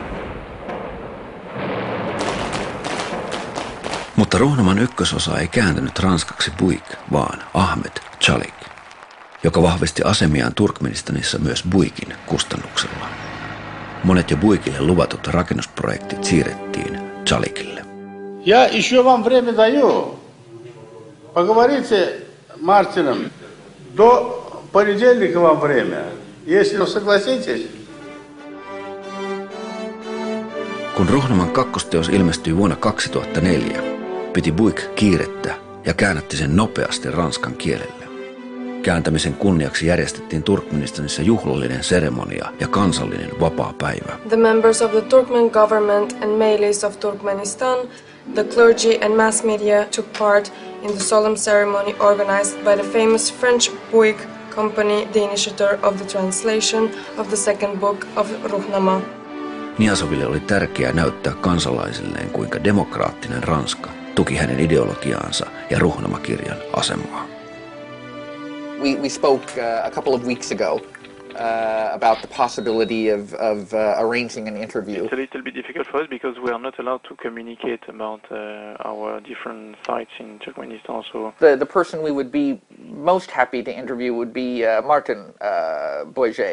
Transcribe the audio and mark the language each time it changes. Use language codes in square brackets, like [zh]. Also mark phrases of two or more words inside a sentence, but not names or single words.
[fi] Mutta Ruhnaman ykkösosa ei kääntynyt ranskaksi Bouygues, vaan Ahmed Chalik, joka vahvisti asemiaan Turkmenistanissa myös Bouyguesin kustannuksella. Monet jo Bouyguesille luvatut rakennusprojektit siirrettiin Chalikille. [ru] Я еще вам время даю. Поговорите Мартином. До понедельника вам время. Если вы согласитесь. [fi] Kun Ruhnaman kakkosteos ilmestyi vuonna 2004, piti Bouygues kiirettä ja käännätti sen nopeasti ranskan kielelle. Kääntämisen kunniaksi järjestettiin Turkmenistanissa juhlallinen seremonia ja kansallinen vapaapäivä. [en] The members of the Turkmen government and melees of Turkmenistan, the clergy and mass media took part in the solemn ceremony organized by the famous French Bouygues company, the initiator of the translation of the second book of Ruhnama. [fi] Niyazoville oli tärkeää näyttää kansalaisilleen, kuinka demokraattinen Ranska tuki hänen ideologiaansa ja Ruhnama-kirjan asemaa. [en] We spoke a couple of weeks ago about the possibility of arranging an interview. It's a little bit difficult for us because we are not allowed to communicate about our different sites in Turkmenistan. So the person we would be most happy to interview would be Martin Bouygues.